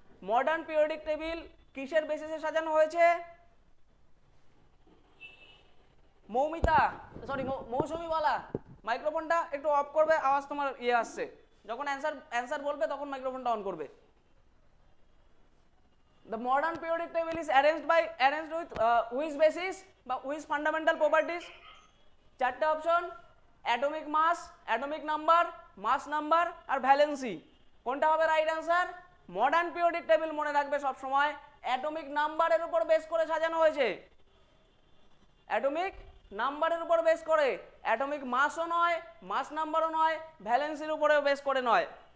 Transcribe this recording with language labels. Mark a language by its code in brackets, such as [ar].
[bn] Modern periodic table কিসের বেসিসে সাজানো হয়েছে? মৌমিতা, সরি মৌসুমি বলা, মাইক্রোফোনটা একটু অফ করবে, আওয়াজ তোমার ইয়ে আসছে, যখন অ্যান্সার বলবে তখন মাইক্রোফোনটা অন করবে। [en] The modern periodic table is arranged with which basis বা which fundamental properties? [bn] চারটে অপশন, অ্যাটমিক মাস, অ্যাটমিক নাম্বার, মাস নাম্বার আর ভ্যালেন্সি। কোনটা হবে right answer? Modern periodic table মনে রাখবে সব সময় অ্যাটমিক নাম্বারের উপর বেস করে সাজানো হয়েছে, অ্যাটমিক নাম্বারের উপর বেস করে, অ্যাটমিক মাসও নয়, মাস নাম্বারও নয়, ভ্যালেন্সির উপরেও বেস করে নয়।